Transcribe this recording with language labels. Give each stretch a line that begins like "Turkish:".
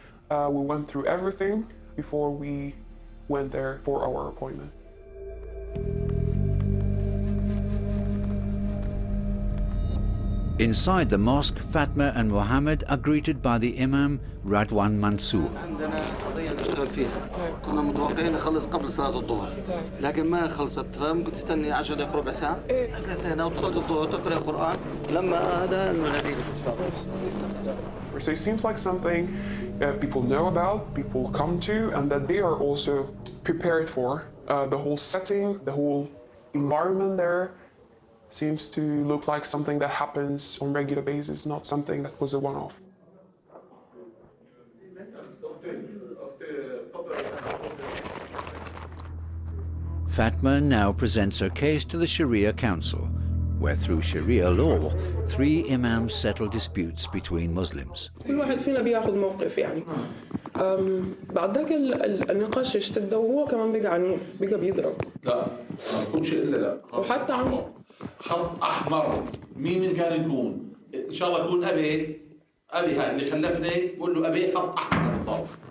English: We went through everything before we went there for our appointment. Inside the mosque, Fatma and Mohammed are greeted by the Imam Radwan Mansour.
Arabic: نشتغل فيها كنا متوقعين نخلص قبل صلاة الظهر لكن ما خلصت فممكن تستني 10 دقائق ربع ساعة هنا وتصلي الظهر تقرأ القرآن لما هذا المناديل.
English: So it seems like something people know about, people come to, and that they are also prepared for. The whole setting, the whole environment there seems to look like something that happens on a regular basis, not something that was a one-off. Fatma now presents her case to the Sharia Council, where through Sharia law, 3 imams settle disputes between Muslims.
Arabic: كل واحد فينا بياخذ موقف يعني. بعد ذاك النقاش اشتد وهو كمان بقى عنيف، بقى بيضرب. لا ما بكونش إلا لا. وحتى عن خط أحمر مين كان يكون؟ إن شاء الله يكون أبي هاي اللي خلفني بقول له أبي خط أحمر بالضبط.